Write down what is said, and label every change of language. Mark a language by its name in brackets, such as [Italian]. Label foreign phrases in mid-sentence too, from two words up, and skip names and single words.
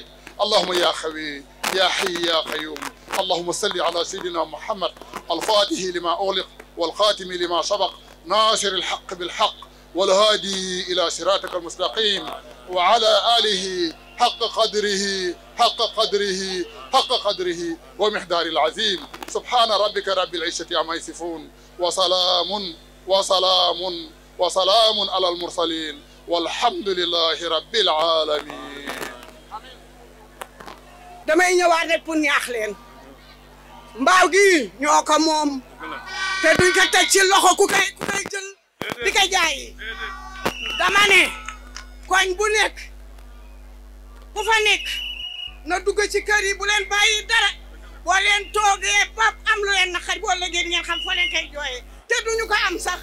[Arabic] اللهم يا خوي يا حي يا قيوم. اللهم صل على سيدنا محمد الفاتح لما أغلق والخاتم لما سبق ناصر الحق بالحق والهادي إلى صراطك المستقيم وعلى آله حق قدره حق قدره حق قدره ومقدار العظيم. سبحان ربك رب العزة عما يصفون وسلام وسلام وسلام على المرسلين والحمد لله رب العالمين. [Wolof] damay ñëwaat rek pour ñaax leen mbaaw gi ñoo ko moom te duñ ko teg ci loxo ku koy jël di ko jaay. dama ne koñ bu nekk ku fa nekk na dugg ci kër yi bu leen bàyyi dara boo leen toogee pap am lu leen naqari boo léegi ngeen xam foo leen koy jooyee te duñu ko am sax.